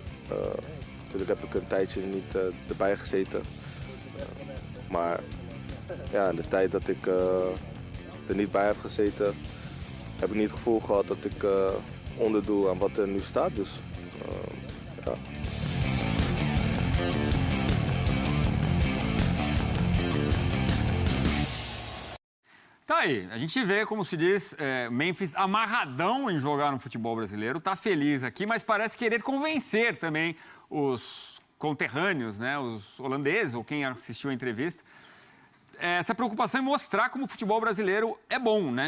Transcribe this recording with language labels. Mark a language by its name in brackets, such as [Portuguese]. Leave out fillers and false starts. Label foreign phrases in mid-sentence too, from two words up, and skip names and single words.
[Dutch] Natuurlijk heb ik een tijdje niet erbij gezeten. Maar ja, in de tijd dat ik er niet bij heb gezeten, heb ik niet het gevoel gehad dat ik onderdoe aan wat er nu staat. Dus, ja. [Portuguese] Tá aí, a gente vê, como se diz, Memphis amarradão em jogar no futebol brasileiro, tá feliz aqui, mas parece querer convencer também os conterrâneos, né, os holandeses ou quem assistiu a entrevista, essa preocupação em mostrar como o futebol brasileiro é bom, né?